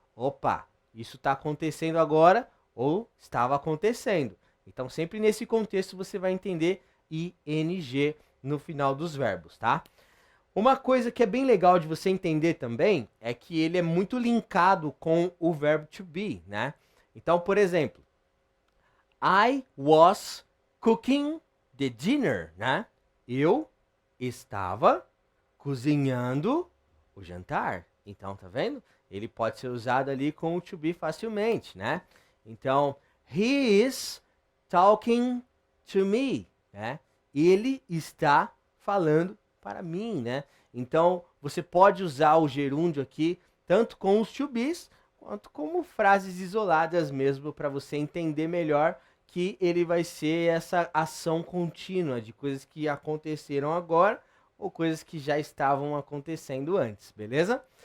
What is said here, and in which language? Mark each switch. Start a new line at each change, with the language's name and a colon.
Portuguese: Opa, isso está acontecendo agora ou estava acontecendo. Então, sempre nesse contexto você vai entender ING no final dos verbos, tá? Uma coisa que é bem legal de você entender também é que ele é muito linkado com o verbo to be, né? Então, por exemplo,
English: I was cooking the dinner, né?
Portuguese: Eu estava cozinhando o jantar. Então, tá vendo? Ele pode ser usado ali com o to be facilmente, né?
English: Então, he is talking to me, né?
Portuguese: Ele está falando para mim, né? Então, você pode usar o gerúndio aqui, tanto com os to be's, quanto como frases isoladas mesmo, para você entender melhor que ele vai ser essa ação contínua de coisas que aconteceram agora ou coisas que já estavam acontecendo antes, beleza?